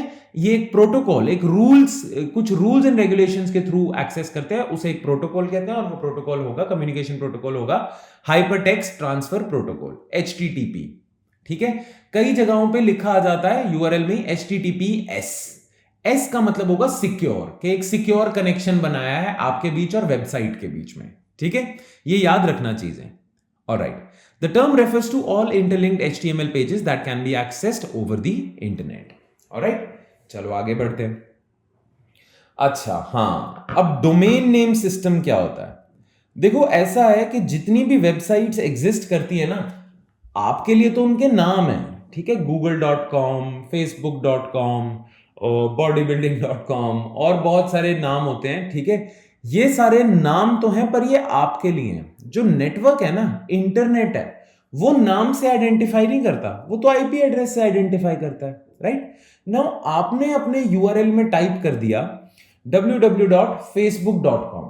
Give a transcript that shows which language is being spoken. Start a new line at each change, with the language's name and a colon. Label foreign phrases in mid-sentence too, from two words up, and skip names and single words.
Hindi: ये एक प्रोटोकॉल, एक रूल्स, कुछ
English: rules and regulations
Hindi: के थ्रू एक्सेस करते हैं, उसे एक प्रोटोकॉल कहते हैं, और वो प्रोटोकॉल होगा,
English: communication protocol
Hindi: होगा
English: Hypertext Transfer Protocol,
Hindi: HTTP। ठीक है, कई जगहों पे लिखा आ जाता है URL में HTTPS। S का मतलब होगा सिक्योर, कि एक
English: secure connection
Hindi: बनाया है आपके बीच और वेबसाइट के बीच में। ठीक है, ये याद रखना चीजें।
English: ऑलराइट, the term refers to all interlinked HTML pages that can be accessed over the internet।
Hindi: ऑलराइट, चलो आगे बढ़ते हैं। अच्छा, हाँ, अब
English: Domain Name System
Hindi: क्या होता है? देखो, ऐसा है कि जितनी भी
English: websites exist
Hindi: करती है ना, आपके लिए तो उनके नाम है। ठीक है, google.com, facebook.com, bodybuilding.com और बहुत सारे नाम होते हैं। ठीक है, ये सारे नाम तो हैं, पर ये आपके लिए हैं। जो नेटवर्क है ना, इंटरनेट है, वो नाम से आइडेंटिफाई नहीं करता, वो तो
English: IP address
Hindi: से आइडेंटिफाई करता है।
English: Right? Now
Hindi: आपने अपने यूआरएल में टाइप कर दिया www.facebook.com।